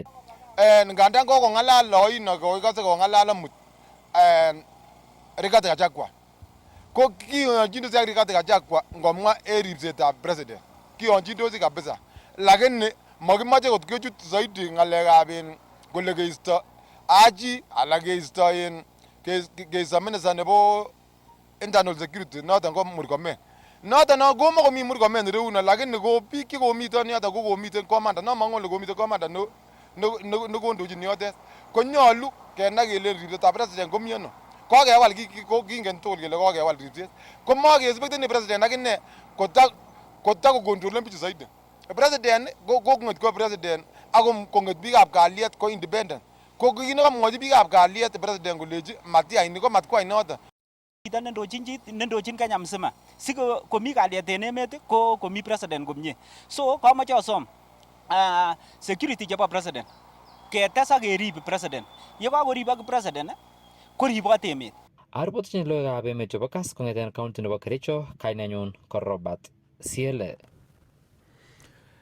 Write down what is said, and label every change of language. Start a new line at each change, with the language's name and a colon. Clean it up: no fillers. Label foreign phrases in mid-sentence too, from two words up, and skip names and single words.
Kalenjin: Ngandan kokong'alal oino kokikose kong'alal amut Rigathi Gachagua ko kiyonjindosi ak Rigathi Gachagua ngomwa en ripsetab president kiyonjindosi kabisa, lakini makimoche kot kechut zaidi ng'alekab kole keisto Haji ala keisto minister nebo
English: internal security
Kalenjin: noton ko Murkomen. Noton komokomi Murkomen ireuno, lakini ko biik chekomiten yoton ko komiten commander, nomong'u ole komiten commander nekondochin yotet. Konyolu kenai kele ripsetab president ko miano. Kokewal kingen tugul kele kokewal ripset. Ko makespekteni president akine kotakokontrolen bichu zaidi. President ko kong'et ko president ako kong'et biikab kalyet ko independent. Ko kit nekamwochi biikab kalyet president kolechi matiyai ni ko matkwai noton. Chito nendochin Kenya mzima si komi kalyet en emet ko komi president komie. So kamoche asom security chebo president ketes ak kerib president. Ye kakoribok president koribot emet. Aripotochin logoiwekab emet chebo Kass kong'eten county nebo Kericho, kainenyun ko Robert Siele.